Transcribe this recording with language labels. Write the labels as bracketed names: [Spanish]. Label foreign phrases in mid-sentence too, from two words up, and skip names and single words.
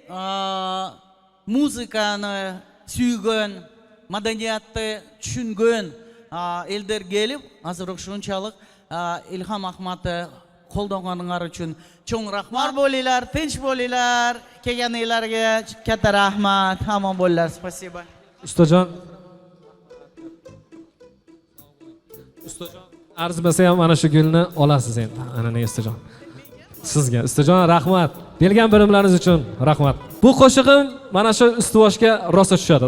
[Kyrgyz] музыканы сүйгөн, маданиятты түшүнгөн элдер келип, азыр ушунчалык Илхам Ахматты колдонгонуңар үчүн чоң рахмат. Бар болуңар, тынч болуңар, келгениңерге катта рахмат. Аман болуңар. [Russian] Спасибо. [Uzbek] Ustajon. Arzimasa ham mana shu gulni olasiz endi. Ana ne Ustajon. Sizga Ustajon rahmat. Bergan bilimlaringiz uchun rahmat. Bu qo'shig'im mana shu ustuvoshga rosa tushadi.